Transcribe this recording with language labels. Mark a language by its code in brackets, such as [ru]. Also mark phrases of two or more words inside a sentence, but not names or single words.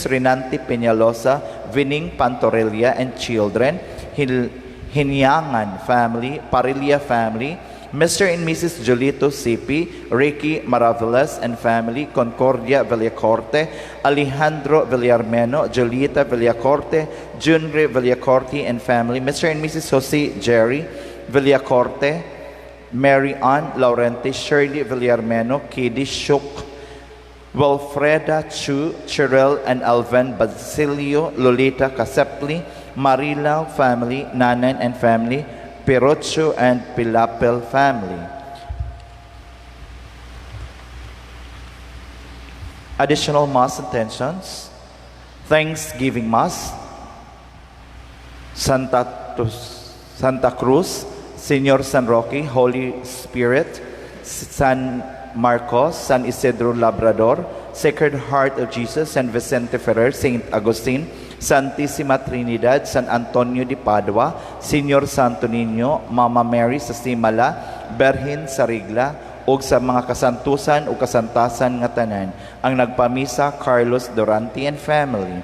[en] Renante Peñalosa, Vining Pantorilla and children, Hinyangan family, Parilla family, Mr. and Mrs. Jolito Sipi, Ricky Maravelas and family, Concordia Villacorte, Alejandro Villarmeno, Jolita Villacorte, Junri Villacorte and family, Mr. and Mrs. Jose Jerry Villacorte, Mary Ann Laurenti, Shirley Villarmeno, Kidi Shuk, Wilfreda Chu, Cheryl and Alvin Basilio, Lolita Casepli, Marila family, Nanan and family, Pirocho and Pilapel family. Additional Mass intentions. Thanksgiving Mass. Santa Cruz, Señor San Roque, Holy Spirit, San Marcos, San Isidro Labrador, Sacred Heart of Jesus, San Vicente Ferrer, Saint Agustin, Santissima Trinidad, San Antonio de Padua, Señor Santo Niño, [ceb] Mama Mary sa Simala, Berhin sa Rigla, ug sa mga kasantusan o kasantasan nga tanan, ang nagpamisa Carlos Durante [en] and family.